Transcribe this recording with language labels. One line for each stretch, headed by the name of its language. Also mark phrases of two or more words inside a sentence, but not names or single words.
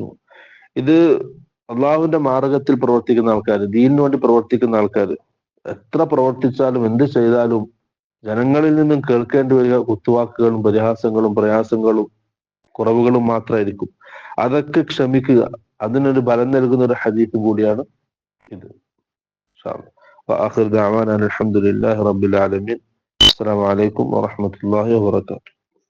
Malayalam: ഇത് അള്ളാഹുവിന്റെ മാർഗത്തിൽ പ്രവർത്തിക്കുന്ന ആൾക്കാർ, ദീനിനു വേണ്ടി പ്രവർത്തിക്കുന്ന ആൾക്കാർ എത്ര പ്രവർത്തിച്ചാലും എന്ത് ചെയ്താലും ജനങ്ങളിൽ നിന്നും കേൾക്കേണ്ടി വരിക കുത്തുവാക്കുകളും പരിഹാസങ്ങളും പ്രയാസങ്ങളും കുറവുകളും മാത്രമായിരിക്കും. അതൊക്കെ ക്ഷമിക്കുക, അതിനൊരു ബലം നൽകുന്ന ഒരു ഹദീസും കൂടിയാണ് ഇത്.
Arabic: وآخر دعوانا الحمد لله رب العالمين. السلام عليكم ورحمة الله وبركاته.